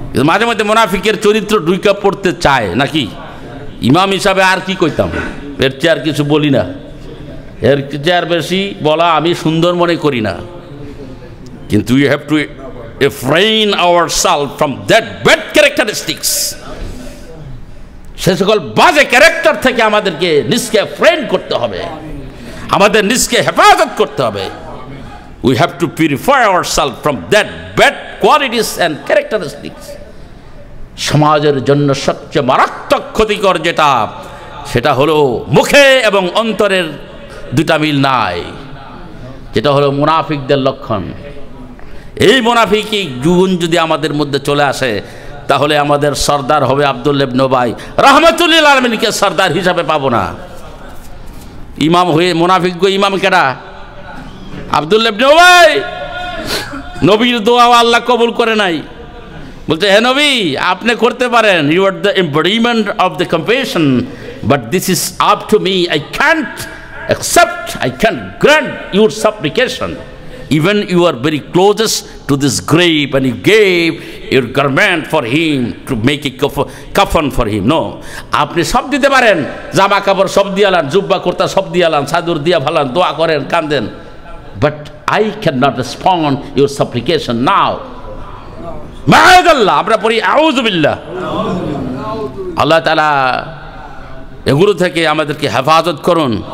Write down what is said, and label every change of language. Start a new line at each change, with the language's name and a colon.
Bangla: মাঝে মধ্যে মুনাফিকের চরিত্র ঢুইকা পড়তে চায় নাকি? ইমাম হিসাবে আর কি কইতাম, এর চেয়ে আর কিছু বলি না, এর চেয়ে আর বেশি বলা আমি সুন্দর মনে করি না। কিন্তু
English: we have to refrain ourselves from that bad characteristics,
Bangla: সে সকল বাজে ক্যারেক্টার থেকে আমাদেরকে নিজকে ফ্রেন্ড করতে হবে, আমাদের নিজকে হেফাজত করতে হবে।
English: we have to purify ourselves from that bad qualities and characteristics.
Bangla: সমাজের জন্য সবচেয়ে মারাত্মক ক্ষতিকর যেটা, সেটা হলো মুখে এবং অন্তরের দুটা মিল নাই, যেটা হলো মুনাফিকদের লক্ষণ। এই মুনাফিকি গুণ যদি আমাদের মধ্যে চলে আসে, তাহলে আমাদের সর্দার হবে আব্দুল্লাহ ইবনে উবাই, রাহমাতুল্লিল আলামিনকে সর্দার হিসাবে পাবো না। ইমাম হয়ে মুনাফিক গো ইমাম কেডা? আব্দুল্লাহ ইবনে উবাই। নবীর দোয়া আল্লাহ কবুল করে নাই, বলতে হে নবী আপনি করতে পারেন,
English: You are the embodiment of the compassion, but this is up to me, I can't accept, I can't grant your supplication. Even you are very closest to this grave and you gave your garment for him to make a coffin for him. No,
Bangla: আপনি সব দিতে পারেন, জামা কাপড় সব দিয়ালান, জুব্বা কুর্তা সব দিয়ালান, চাদর দিয়া ফালান, দোয়া করেন, কান্দেন,
English: but I cannot respond your supplication now.
Bangla: মাআযাল্লাহ, আমরা পড়ি আউযু বিল্লাহ। আল্লাহ তাআলা এগুলো থেকে আমাদেরকে হেফাজত করুন।